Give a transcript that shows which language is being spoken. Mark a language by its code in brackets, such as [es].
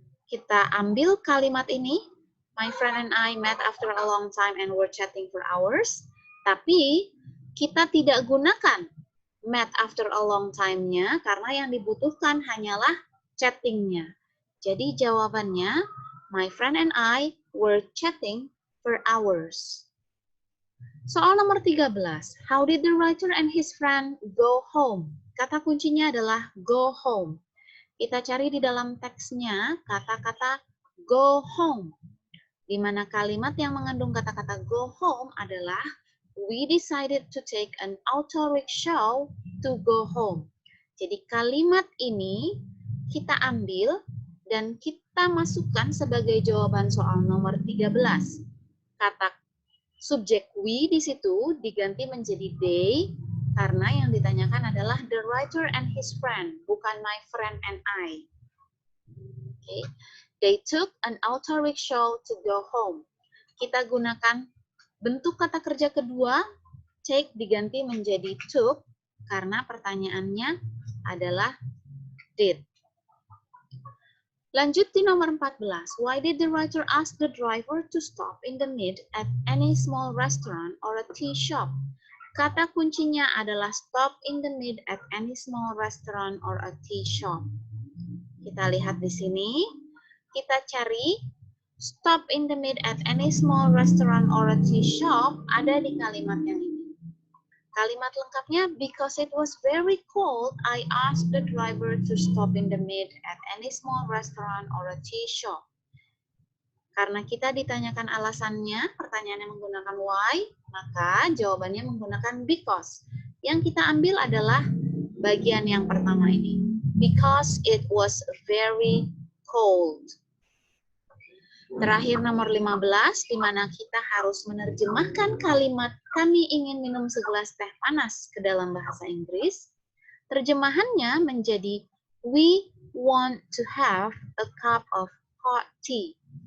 [id] Kita ambil kalimat ini, [en] my friend and I met after a long time and were chatting for hours, [id] tapi kita tidak gunakan [en] met after a long time- [id] nya karena yang dibutuhkan hanyalah chatting-nya. Jadi jawabannya, [en] my friend and I were chatting for hours. [id] Soal nomor 13, [en] how did the writer and his friend go home? [id] Kata kuncinya adalah [en] go home. [id] Kita cari di dalam teksnya kata-kata [en] go home, [id] di mana kalimat yang mengandung kata-kata go home adalah [en] we decided to take an auto rickshaw to go home. [id] Jadi kalimat ini kita ambil dan kita masukkan sebagai jawaban soal nomor 13. Kata subjek we di situ diganti menjadi they, karena yang ditanyakan adalah [en] the writer and his friend, [id] bukan [en] my friend and I. Okay. They took an auto rickshaw to go home. [id] Kita gunakan bentuk kata kerja kedua, take diganti menjadi took, karena pertanyaannya adalah did. Lanjut di nomor 14. [en] Why did the writer ask the driver to stop in the mid at any small restaurant or a tea shop? [id] Kata kuncinya adalah [en] stop in the mid at any small restaurant or a tea shop. [id] Kita lihat di sini, kita cari [en] stop in the mid at any small restaurant or a tea shop [id] ada di kalimat yang ini. Kalimat lengkapnya, [en] because it was very cold, I asked the driver to stop in the mid at any small restaurant or a tea shop. [id] Karena kita ditanyakan alasannya, pertanyaannya menggunakan why, maka jawabannya menggunakan because. Yang kita ambil adalah bagian yang pertama ini. [en] Because it was very cold. [id] Terakhir nomor 15, di mana kita harus menerjemahkan kalimat kami ingin minum segelas teh panas ke dalam bahasa Inggris. Terjemahannya menjadi [en] we want to have a cup of hot tea.